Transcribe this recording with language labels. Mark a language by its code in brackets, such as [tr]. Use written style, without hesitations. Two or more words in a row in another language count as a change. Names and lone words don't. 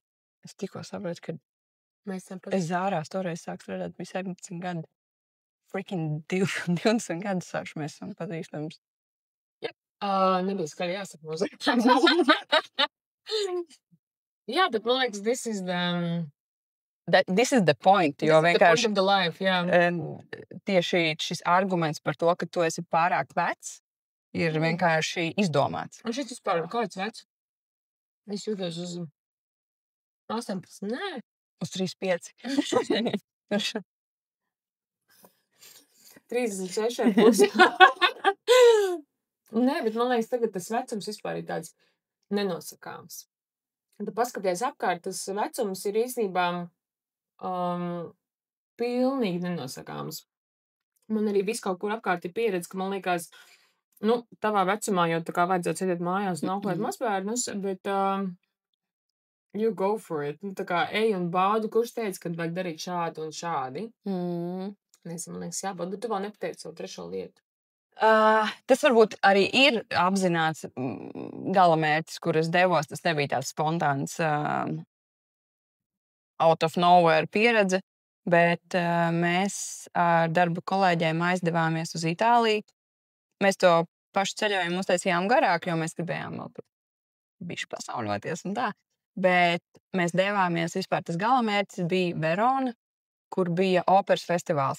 [lv] Es tikko saprotu, ka Mēs esam es Zārās toreiz sāku strādāt, bija 17 gadi. Freaking 20 gadus sākšu mēs esam pazīstams. Nebija skaļi jāsaka mūzika. Jā, bet man liekas, [en] this is the point, [lv] jo vienkārši [en] the life, [lv] jā. Tieši šis arguments par to, ka tu esi pārāk vecs, ir vienkārši izdomāts. Un šis vispār kāds vecs? Es jūtos uz 18, nē. Uz 35. 36 plus. Nē, bet man liekas, tagad tas vecums vispār ir tāds nenosakāms. Tu paskaties apkārt, tas vecums ir īstenībā pilnīgi nenosakāms. Man arī viss kaut kur apkārt ir pieredze, ka man liekas, tavā vecumā jau tā kā vajadzētu sēdēt mājās un auklēt mazbērnus, bet [en] you go for it. [lv] Tā kā ej un baudi, kurš teica, ka vajag darīt šādi un šādi. Man liekas, jābūt, bet tu vēl nepateici savu trešo lietu. Tas varbūt arī ir apzināts galamērķis, kur es devos. Tas nebija tāds spontāns [en] out of nowhere [lv] pieredze, bet mēs ar darba kolēģiem aizdevāmies uz Itāliju. Mēs to pašu ceļojumu uztaisījām garāk, jo mēs gribējām vēl bišķi pasauļoties un tā. Bet mēs devāmies vispār, tas galamērķis bija Verona, kur bija operas festivāls.